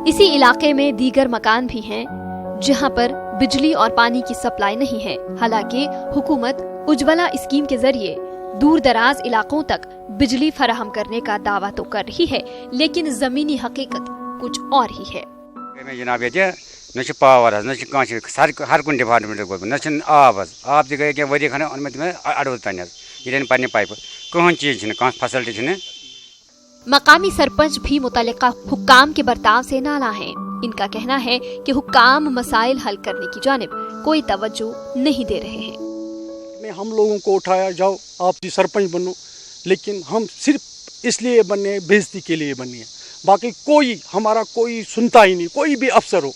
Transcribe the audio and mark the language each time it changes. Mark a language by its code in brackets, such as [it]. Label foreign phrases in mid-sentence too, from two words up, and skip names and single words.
[ur] اسی علاقے میں دیگر مکان بھی ہیں جہاں پر بجلی اور پانی کی سپلائی نہیں ہے، حالانکہ حکومت اجولا اسکیم کے ذریعے دور دراز علاقوں تک بجلی فراہم کرنے کا دعویٰ تو کر رہی ہے، لیکن زمینی حقیقت کچھ اور ہی ہے۔ [ks] جناب یہ نہ پاور ہر کن ڈپارٹمنٹ گوٚمُت، نہ آب آب تہِ گٔے کینٛہہ ؤری کھنڈ اوٚن مےٚ تِمن اڑوُل تانۍ ییٚلہِ پننہِ پایپہٕ کٕہٕنۍ چیٖز چھِنہٕ، کانٛہہ فیسلٹی چھِنہٕ۔ [ur] مقامی سرپنچ بھی متعلقہ حکام کے برتاؤ سے نالاں ہیں۔ ان کا کہنا ہے کہ حکام مسائل حل کرنے کی جانب کوئی توجہ نہیں دے رہے ہیں۔ ہم لوگوں کو اٹھایا جاؤ آپ جی سرپنچ بنو، لیکن ہم صرف اس لیے بنے، بےزتی کے لیے بنے ہیں، باقی کوئی ہمارا کوئی سنتا ہی نہیں، کوئی بھی افسر ہو۔